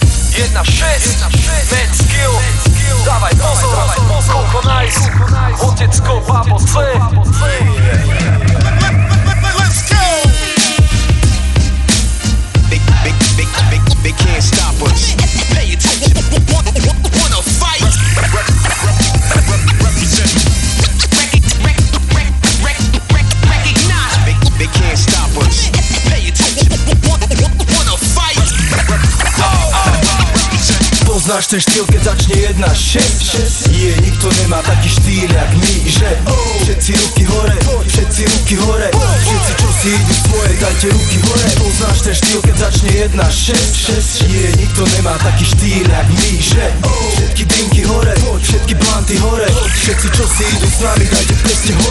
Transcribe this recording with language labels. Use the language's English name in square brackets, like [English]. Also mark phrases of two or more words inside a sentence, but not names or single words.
[Slovak] 1-6, Mad Skill, dávaj pozor, koľko nice, otecko, babo C. [English] Let's go! They can't stop us. Pay attention, wanna fight. Represent. Recognize. They can't stop us. Pay attention, wanna fight. [Slovak] Poznáš ten štýl, keď začne 1-6. Nikto nemá taký štýl jak my, že všetci ruky hore, všetci ruky hore, všetci čo si idú svoje, dajte ruky hore. Poznáš ten štýl, keď začne 1-6. Nikto nemá taký štýl jak my, že všetky drinky hore, všetky planty hore, všetci čo si idú s nami, dajte prste hore.